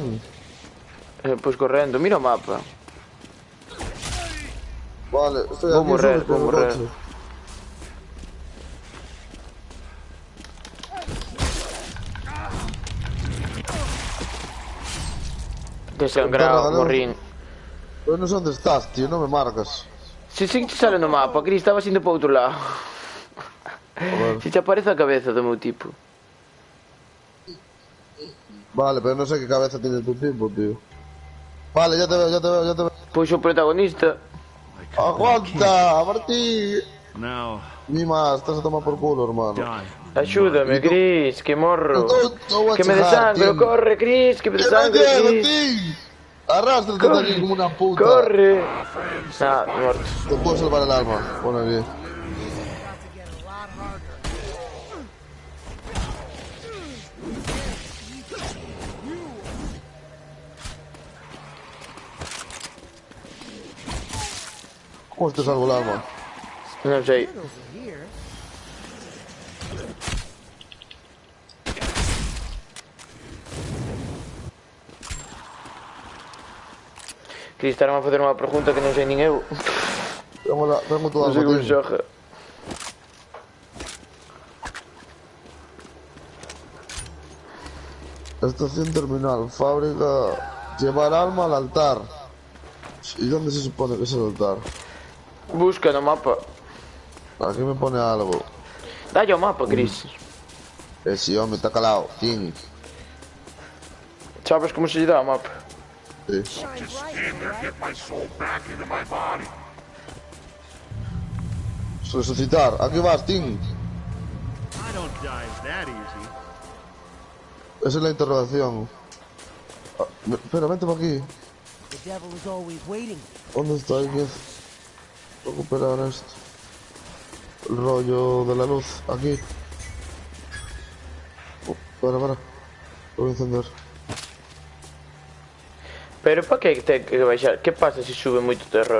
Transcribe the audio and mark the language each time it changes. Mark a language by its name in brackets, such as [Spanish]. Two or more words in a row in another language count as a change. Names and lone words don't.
[Galician] Pois correndo, mira o mapa. [Spanish] Vale, estoy [Galician] Vou [Spanish] aquí [Galician] morrer, [Spanish] solo con [Galician] vou [Spanish] el [Galician] morrer. coche. Desangrado, morrín. [Spanish] Pero no sé dónde estás, tío, no me marcas. [Galician] Si sí que te sale no mapa, Cris, estaba indo para outro lado. ver. Si te aparece a cabeza do meu tipo. [Spanish] Vale, pero no sé qué cabeza tiene tu tipo, tío. Vale, ya te veo. [Galician] Pois o protagonista. [Spanish] ¡Aguanta, Martí! [English] Now, [Spanish] Ni más, estás a tomar por culo, hermano. [English] die. [Galician] Axúdame, Cris, que morro. [Spanish] No voy a Que me chejar, desangro, tío. corre, Cris, que me ¡Que me desangro, llevo, Cris. tío! Arrástrate de aquí como una puta. Corre. Nah, muerto. Te puedo salvar el alma, pone bien. ¿Cómo te salvo el alma? [Galician] Non sei. Cris, estarme a facer unha pregunta que non sei nin eu. [Spanish] Tengo tu [Galician] Non sei [Spanish] alma, [Galician] como [Spanish] tío. [Galician] se xoga. [Spanish] Estación terminal, fábrica. Llevar alma al altar. ¿Y dónde se supone que es el altar? Busca no mapa. Aquí me pone algo. [Galician] Dalle ao mapa, Cris. [Spanish] Sí, hombre, está calado. Ting. [Galician] Sabes como se lle dá ao mapa? [Spanish] Sí. Resucitar. Aquí vas, Ting. [English] I don't die that easy. [Spanish] Esa es la interrogación. Espera, vente por aquí. [English] The devil is always waiting. [Spanish] ¿Dónde está? Hay que recuperar esto. El rollo de la luz. Aquí. Espera. Lo voy a encender. [Galician] Pero para que ten que baixar? Que pasa se sube moito terror?